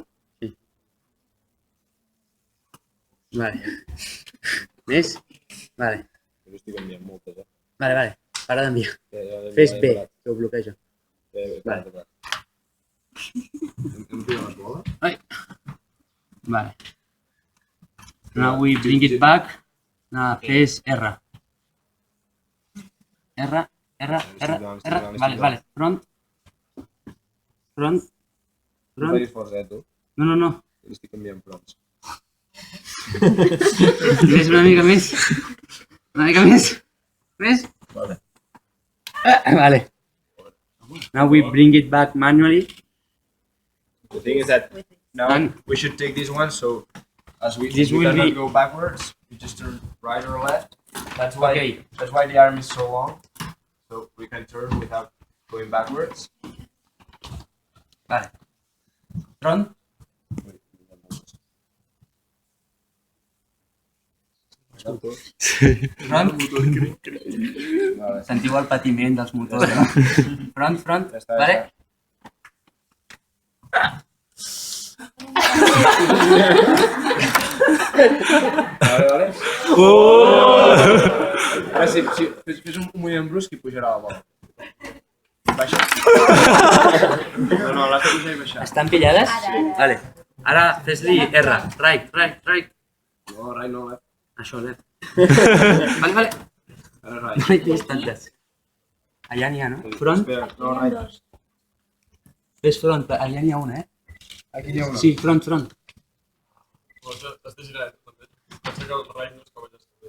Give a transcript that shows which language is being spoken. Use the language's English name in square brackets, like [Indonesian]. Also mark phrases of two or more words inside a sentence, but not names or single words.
[Catalan] Sí. Vale. Més? Vale. Jo estic enviant moltes, eh? Vale. Para d'enviar. Ja Fes B, que ho bloqueja. Vale. Em tira les boles? Ai. Vale. [English] Now we bring it back. [Catalan] Fes R. R. Vale. Front. No facis força, tu? No. Jo estic enviant fronts. Més, una mica més. Més? Vale. [English] Now we bring it back manually. The thing is that now we should take this one, so as we This will cannot be- go backwards, we just turn right or left. That's why the arm is so long, so we can turn without going backwards. [Catalan] Vale. Front. Front. Sentiu el patiment dels motors. Front. Vale. Vale. Ara sí, fes un moviment brusc i pujarà la bola. Baixa. No, l'has de pujar i baixar. Estan pillades? Vale. Ara fes-li R. Right. No, right, no, left. Això, left. Vale. Ara No right. hi tens tantes. Allà n'hi ha, no? Front. Espera, no, right. Fes front. Allà n'hi ha una, Aquí n'hi ha una. Sí, front. T'has de girar, també. Pensa que el raid no és que vagis bé.